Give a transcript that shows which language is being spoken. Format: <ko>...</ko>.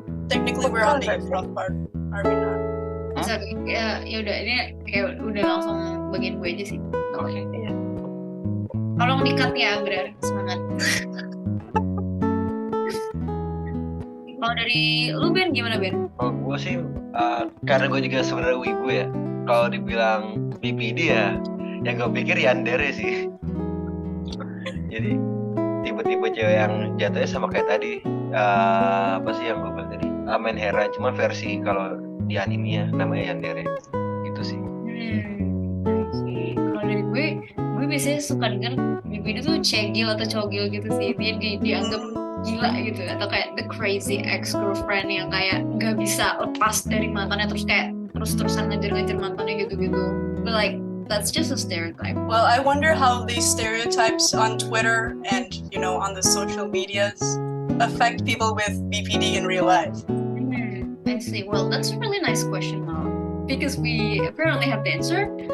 <en>Technically we're on the front part, are we not?</en> <id>Sorry, ya udah ini kayak udah langsung bagian gue aja sih. Oke. Iya. Tolong di-cut ya, Abrar. Semangat. Kalau dari lu Ben gimana Ben? Kalau gue sih karena gue juga sebenarnya wibu ya. Kalau dibilang BPD ya, yang gue pikir yandere sih. Jadi tipe-tipe cewek yang jatuhnya sama kayak tadi apa sih yang gue bilang tadi, Amen Hera, cuma versi kalau di animenya namanya yandere gitu sih. Kalau dari gue biasanya suka denger BPD tuh cegil atau cogil gitu sih. Dia dianggap gila gitu, atau kayak</id> <en>the crazy ex-girlfriend</en> <id>yang kayak gak bisa lepas dari mantannya, terus kayak terus-terusan ngejar-ngejar mantannya gitu-gitu.</id> <en>But like that's just a stereotype. Well, I wonder how these stereotypes on Twitter and on the social medias affect people with BPD in real life. I see. Well, that's a really nice question now, because we apparently have the answer.</en>